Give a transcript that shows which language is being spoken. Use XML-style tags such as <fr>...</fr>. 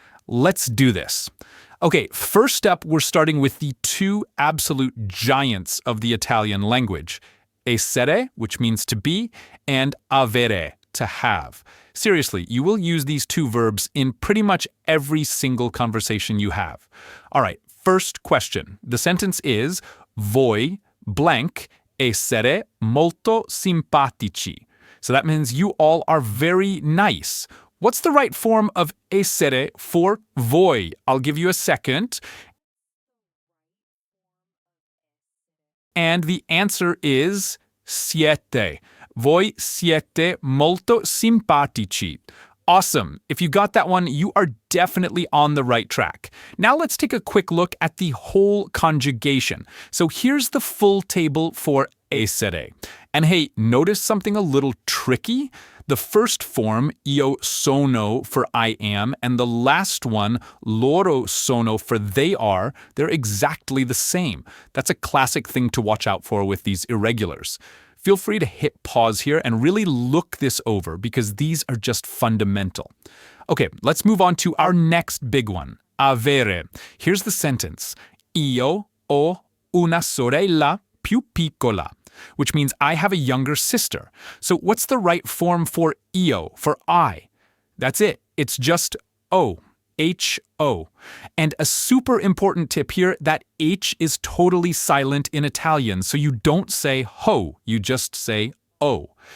<en>Let's do this. Okay, first up, we're starting with the two absolute giants of the Italian language, essere, which means to be, and avere, to have. Seriously, you will use these two verbs in pretty much every single conversation you have. All right, first question. The sentence is, voi, blank, essere molto simpatici. So that means you all are very nice. What's the right form of essere for voi? I'll give you a second. And the answer is siete.</en> <it>Voi siete molto simpatici.</it> <en>Awesome. If you got that one, you are definitely on the right track. Now let's take a quick look at the whole conjugation. So here's the full table for essere. And hey, notice something a little tricky? The first form, io sono for I am, and the last one, loro sono for they are, they're exactly the same. That's a classic thing to watch out for with these irregulars. Feel free to hit pause here and really look this over because these are just fundamental. Okay, let's move on to our next big one, avere. Here's the sentence. Io ho una sorella più piccola, which means I have a younger sister. So what's the right form for io, for I? That's it. It's just O. H-O. And a super important tip here, that H is totally silent in Italian, so you don't say ho, you just say O.</en>